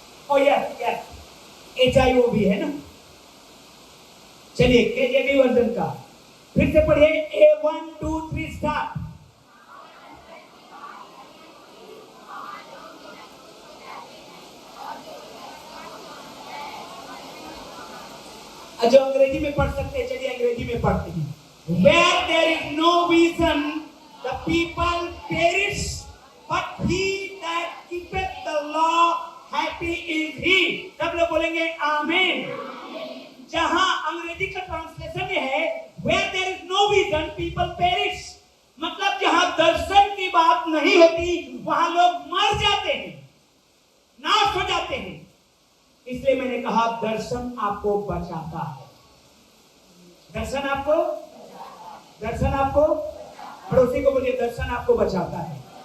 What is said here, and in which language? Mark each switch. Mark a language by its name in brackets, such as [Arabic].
[Hindi] ओ yes HIO भी है ना। चलिए केजेवी वर्जन का फिर से पढ़िए, A1 2 3 स्टार्ट। जो अंग्रेजी में पढ़ सकते हैं, चलिए अंग्रेजी में पढ़ते हैं। [English] Where there is no vision, the people perish, but he that keepeth the law, happy is he। [Hindi] सब लोग बोलेंगे आमीन। जहां अंग्रेजी का ट्रांसलेशन में है [English] Where there is no vision, people perish, [Hindi] मतलब जहां दर्शन की बात नहीं होती वहां लोग मर जाते हैं, नाश हो जाते हैं। इसलिए मैंने कहा दर्शन आपको बचाता है। दर्शन आपको पड़ोसी को बोलिए, दर्शन आपको बचाता है।